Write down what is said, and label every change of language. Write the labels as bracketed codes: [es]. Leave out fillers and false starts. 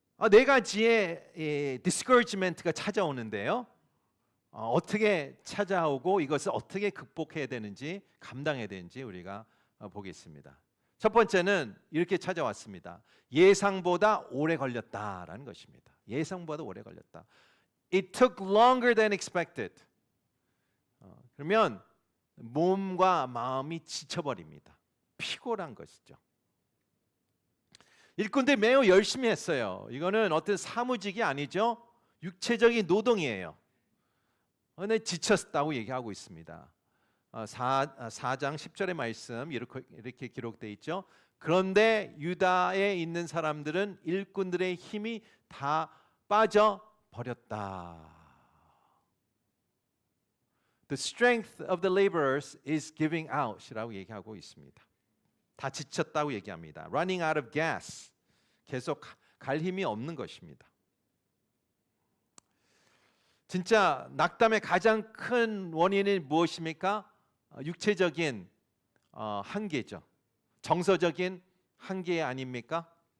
[ko] 네 가지의 discouragement가 찾아오는데요. 어떻게 찾아오고 이것을 어떻게 극복해야 되는지, 감당해야 되는지 우리가 보겠습니다. 첫 번째는 이렇게 찾아왔습니다. 예상보다 오래 걸렸다라는 것입니다. 예상보다 오래 걸렸다. [en] It took longer than expected. [ko] 그러면 몸과 마음이 지쳐버립니다. 피곤한 것이죠. 일꾼들이 매우 열심히 했어요. 이거는 어떤 사무직이 아니죠. 육체적인 노동이에요. 근데 지쳤다고 얘기하고 있습니다. 4장 10절의 말씀 이렇게 기록되어 있죠. 그런데 유다에 있는 사람들은 일꾼들의 힘이 다 빠져버렸다. [en] The strength of the laborers is giving out이라고 [ko] 얘기하고 있습니다. 다 지쳤다고 얘기합니다. [en] Running out of gas. [ko] 계속 갈 힘이 없는 것입니다. 진짜 낙담의 가장 큰 원인이 무엇입니까? 육체적인 한계죠. 정서적인 한계 아닙니까?